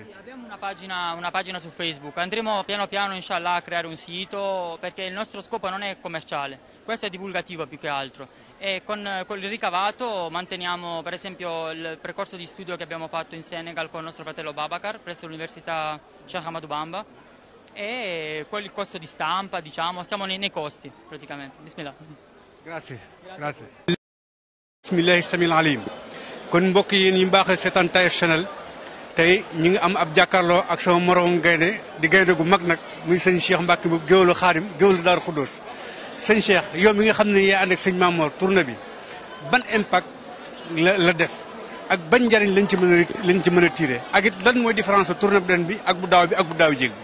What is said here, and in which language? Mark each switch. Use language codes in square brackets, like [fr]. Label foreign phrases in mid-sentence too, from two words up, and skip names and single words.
[it] Abbiamo una pagina su Facebook, andremo piano piano inshallah a creare un sito perché il nostro scopo non è commerciale, questo è divulgativo più che altro e con il ricavato manteniamo per esempio il percorso di studio che abbiamo fatto in Senegal con il nostro fratello Babacar presso l'Università Sheikh Ahmadou Bamba e il costo di stampa, diciamo, siamo nei costi praticamente. [ar] Bismillah. [it] Grazie. [ar] Bismillahi samil alim. [wo] Kon mbokk yi ñu baaxee seetaan Taif Channel tey ñi ngi am ab jàkkaarloo ak sama moroom gaynde di gaynde gu mag nag muy sëñ Cheikh Mbacke bu géwélu Xaadim géwélu Daaru Xuddoos sëñ Cheikh yow mi nga xam ne yaa ànd ak sëñ Mamor tournée bi ban impact la def ak ban njariñ lañ ci mën a tiré ak it lan mooy [fr] différence tournée [wo] bu ren bi ak bu daaw bi ak bu daaw jéeg bi.